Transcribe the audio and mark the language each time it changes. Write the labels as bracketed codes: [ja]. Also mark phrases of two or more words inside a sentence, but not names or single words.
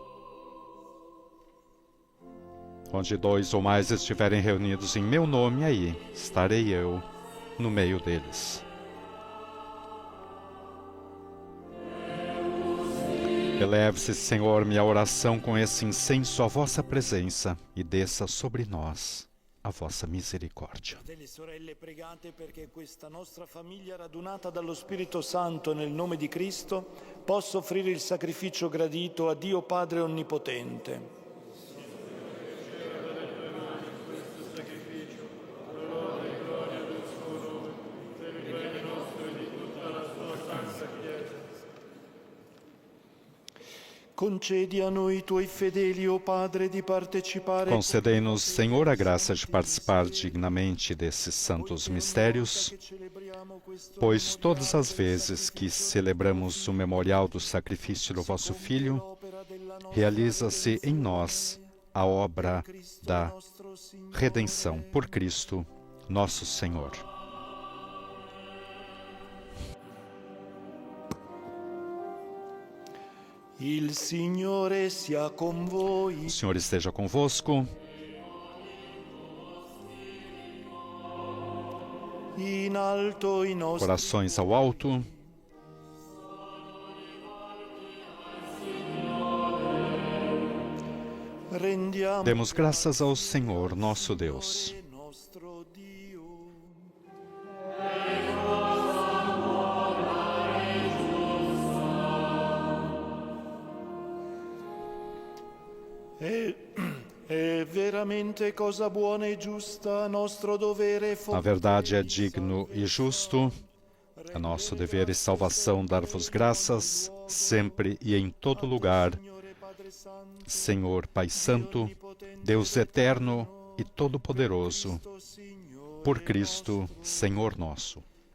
[pt] Onde 2 ou mais estiverem reunidos em meu nome, aí estarei eu no meio deles. Eleve-se, Senhor, minha oração com esse incenso à vossa presença e desça sobre nós a vossa misericórdia. [it] Fratelli e sorelle, pregate perché questa nostra famiglia radunata dallo Spirito Santo nel nome di Cristo possa offrire il sacrificio gradito a Dio Padre Onnipotente. Concedi a noi, tuoi fedeli, o Padre, di partecipare. [pt] Concedei-nos, Senhor, a graça de participar dignamente desses santos mistérios, pois todas as vezes que celebramos o memorial do sacrifício do vosso Filho, realiza-se em nós a obra da redenção por Cristo, nosso Senhor. [it] Il Signore sia con voi. [pt] O Senhor esteja convosco. [it] In alto i nostri [pt] Corações ao alto. [it] rendiamo [pt] Demos graças ao Senhor, nosso Deus. [it] nostro Dio. È veramente cosa buona e giusta, nostro dovere [pt] A verdade é digno e justo, é nosso dever e salvação dar-vos graças, sempre e em todo lugar, Senhor Pai Santo, Deus eterno e todo-poderoso, por Cristo, Senhor nosso.